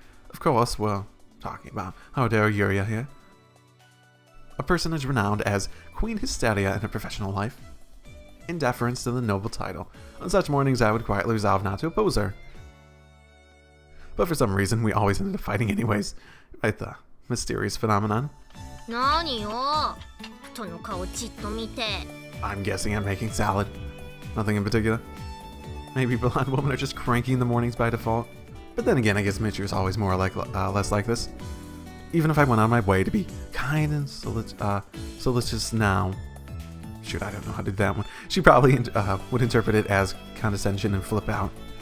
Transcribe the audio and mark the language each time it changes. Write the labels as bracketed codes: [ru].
[en] Of course, we're talking about Hodor Yuria here. A personage renowned as Queen Hysteria in her professional life. In deference to the noble title, on such mornings I would quietly resolve not to oppose her. But for some reason, we always ended up fighting anyways. Right, the mysterious phenomenon. [ja] 何よ人の顔じっと見て [en] I'm guessing I'm making salad. Nothing in particular. Maybe blonde women are just cranky in the mornings by default. But then again, I guess Michiru's always more like less like this. Even if I went out of my way to be kind and solicitous now. Shoot, I don't know how to do that one. She probably would interpret it as condescension and flip out.